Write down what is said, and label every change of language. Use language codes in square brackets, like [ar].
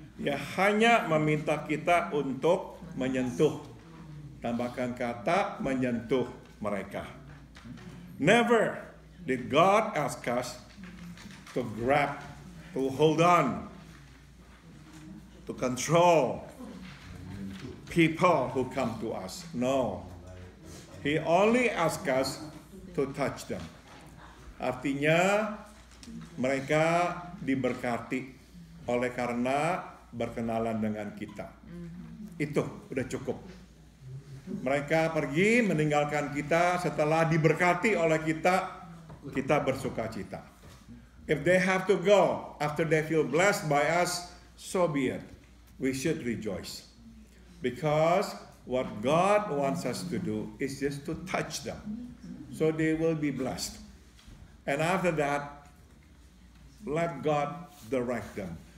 [id] Ya hanya meminta kita untuk menyentuh. Tambahkan kata menyentuh mereka. [en] Never did God ask us to grab, to hold on, to control people who come to us. No. He only asks us to touch them. [id] Artinya mereka diberkati oleh karena berkenalan dengan kita. Itu udah cukup. Mereka pergi meninggalkan kita setelah diberkati oleh kita, kita bersuka cita. [en] If they have to go after they feel blessed by us, so be it. We should rejoice. Because what God wants us to do is just to touch them. So they will be blessed. And after that, let God direct them.